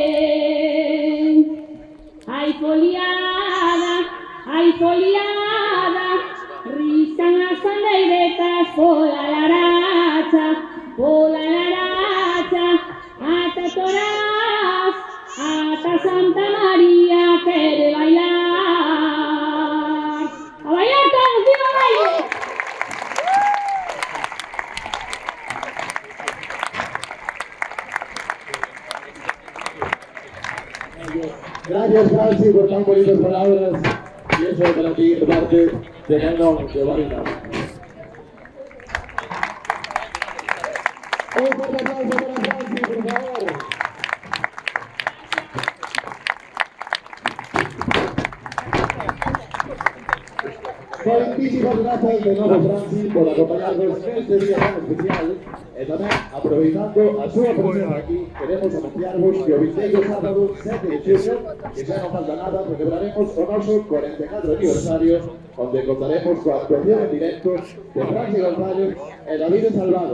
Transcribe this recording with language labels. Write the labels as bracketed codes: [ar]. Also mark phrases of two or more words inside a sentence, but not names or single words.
[gl] Ai foliada, riscan as pandeiretas pola Laracha, ata Torás, ata Santa María quere bailar. A bailar todos, viva o baile! [es] Gracias. Gracias, Franci, por tan bonitas palabras. Y eso para ti, de parte de Canon de Barina. Un fuerte aplauso para Franci, por favor. Muchísimas gracias de nuevo, Franci, por acompañarnos en este día tan especial. [gl] E tamén, aproveitando a súa presencia aquí, queremos anunciarvos que o 28 sábado 7 de xullo, que xa non falta nada, celebraremos o noso 44 aniversario, onde contaremos coa actuación en directo de Franci González e David Salvado.